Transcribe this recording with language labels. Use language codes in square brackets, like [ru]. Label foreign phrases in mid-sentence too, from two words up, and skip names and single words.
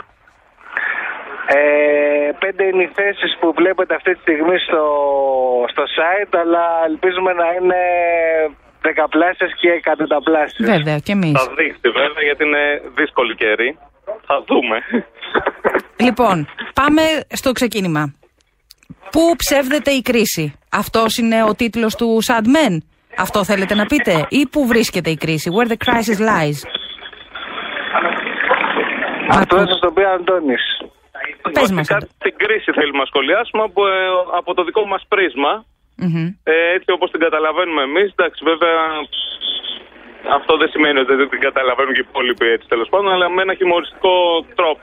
[el] 5 είναι οι θέσεις που βλέπετε αυτή τη στιγμή στο site, αλλά ελπίζουμε να είναι δεκαπλάσιες και εκατονταπλάσιες. Βέβαια, και εμείς. Θα δείξει βέβαια, γιατί είναι δύσκολη καιρή. Θα δούμε. Λοιπόν, πάμε στο ξεκίνημα. Πού ψεύδεται η κρίση? Αυτός είναι ο τίτλος του SADmen? Αυτό θέλετε να πείτε? Ή πού βρίσκεται η κρίση? [en] Where the crisis lies. [el] Αυτό θα το πει ο Αντώνης. Πες μας. Την κρίση θέλουμε να σχολιάσουμε από το δικό μας πρίσμα. Έτσι όπως την καταλαβαίνουμε εμείς. Εντάξει, βέβαια αυτό δεν σημαίνει ότι δεν την καταλαβαίνουν και οι υπόλοιποι, έτσι τέλος πάντων, αλλά με ένα χιουμοριστικό τρόπο.